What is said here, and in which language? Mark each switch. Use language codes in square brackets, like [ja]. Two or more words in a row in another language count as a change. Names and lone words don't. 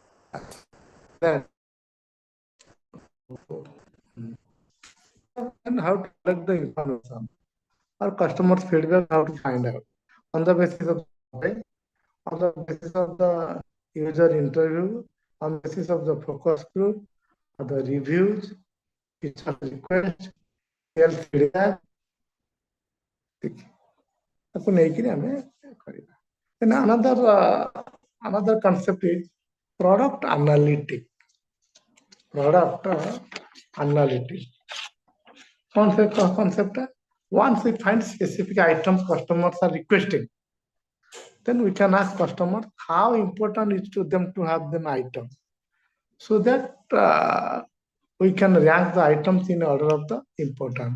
[en] Then, and how to collect the information or customer's feedback, how to find out on the basis of survey, on the basis of the user interview, on the basis of the focus group, or the reviews, user request, real feedback. [or] ତାକୁ ନେଇକିରି ଆମେ କରିବା. [en] Then another concept is product analytic. Product analytic. Concept? Once we find specific items customers are requesting, then we can ask customers how important it is to them to have them item, so that we can rank the items in order of the importance.